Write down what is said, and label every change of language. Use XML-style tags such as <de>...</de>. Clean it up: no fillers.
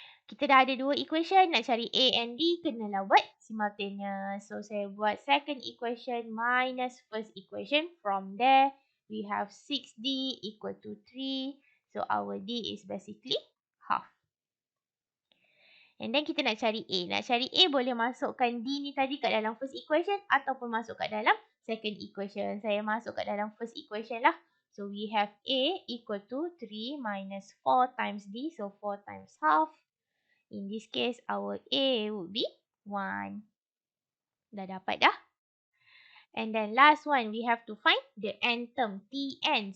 <ms>Kita dah ada dua equation. Nak cari A and D, kenalah buat simultaneous.</ms> <en>So,</en> <ms>saya buat</ms> <en>second equation minus first equation. From there, we have 6D equal to 3. So, our D is basically half. And then</en> <ms>kita nak cari A. Nak cari A boleh masukkan D ni tadi kat dalam first equation ataupun masuk kat dalam second equation. Saya masuk kat dalam first equation lah.</ms> <en>So, we have A equal to 3 minus 4 times D. So, 4 times half. In this case, our A would be 1.</en> <ms>Dah dapat dah.</ms> <en>And then last one, we have to find the n term, Tn.</en>